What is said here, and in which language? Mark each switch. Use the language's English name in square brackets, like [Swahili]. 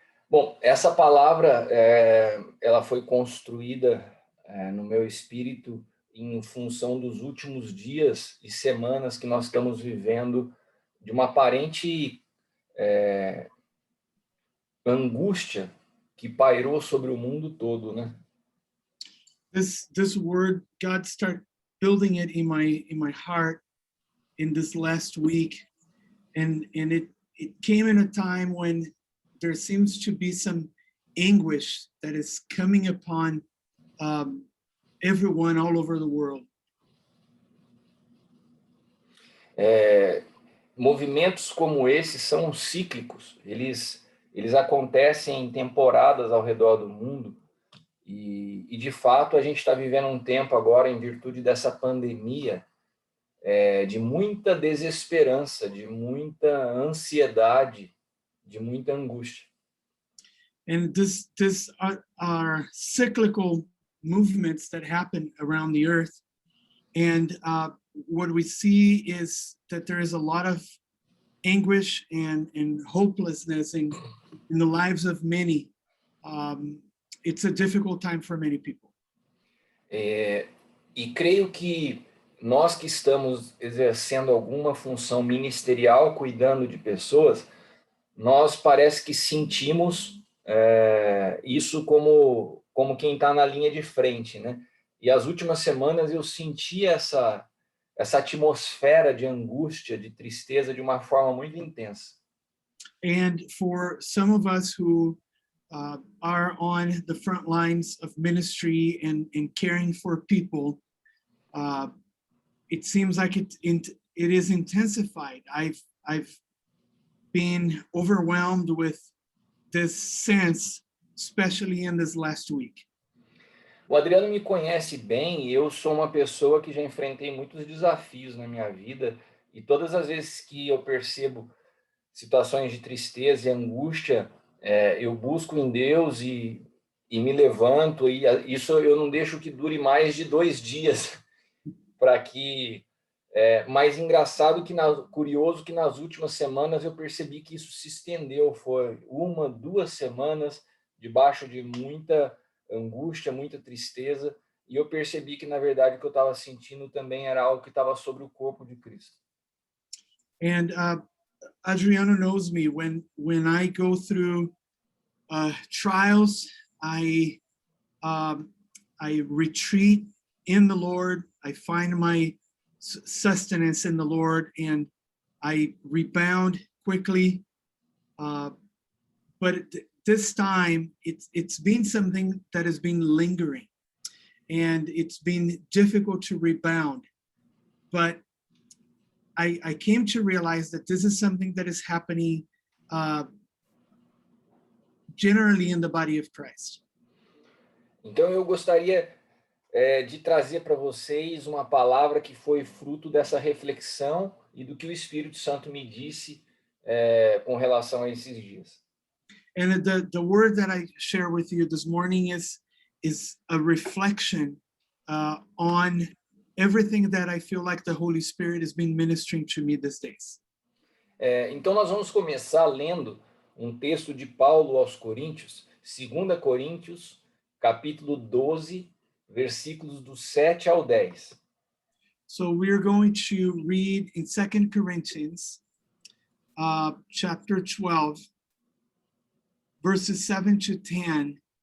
[Portuguese] Bom, essa palavra ela foi construída no meu espírito em função dos últimos dias e semanas que nós estamos vivendo de uma aparente angústia que pairou sobre o mundo todo, né? [English] This word, God started building it in my heart in this last week, and it came in a time when there seems to be some anguish that is coming upon everyone all over the world. [Portuguese] Movimentos como esses são cíclicos, eles acontecem em temporadas ao redor do mundo e de fato a gente está vivendo um tempo agora em virtude dessa pandemia de muita desesperança, de muita ansiedade, de muita angústia. [English] And this are cyclical movements that happen around the earth, and what we see is that there is a lot of anguish and hopelessness in the lives of many. It's a difficult time for many people. [Portuguese] E creio que nós que estamos exercendo alguma função ministerial, cuidando de pessoas, nós parece que sentimos isso como quem está na linha de frente, né? E as últimas semanas eu senti essa atmosfera de angústia, de tristeza, de uma forma muito intensa. [English] And for some of us who are on the front lines of ministry and caring for people, it seems like it is intensified. I've been overwhelmed with this sense, especially in this last week. [Portuguese] O Adriano me conhece bem e eu sou uma pessoa que já enfrentei muitos desafios na minha vida e todas as vezes que eu percebo situações de tristeza e angústia, eu busco em Deus e me levanto, e isso eu não deixo que dure mais de 2 dias, para que... mais engraçado curioso que nas últimas semanas eu percebi que isso se estendeu, foi 1, 2 semanas debaixo de muita angústia, muita tristeza, e eu percebi que na verdade o que eu estava sentindo também era algo que estava sobre o corpo de Cristo. [English] And Adriano knows me. When I go through trials, I retreat in the Lord. I find my sustenance in the Lord, and I rebound quickly. But this time, it's been something that has been lingering, and it's been difficult to rebound. But I came to realize that this is something that is happening generally in the body of Christ. [Portuguese] Então eu gostaria de trazer para vocês uma palavra que foi fruto dessa reflexão e do que o Espírito Santo me disse com relação a esses dias. [English] And the word that I share with you this morning is a reflection on everything that I feel like the Holy Spirit has been ministering to me these days. [Portuguese] Então nós vamos começar lendo um texto de Paulo aos Coríntios, 2 Coríntios, capítulo 12, versículos do 7 ao 10. [English] So we're going to read in 2 Corinthians chapter 12, verses 7 to 10.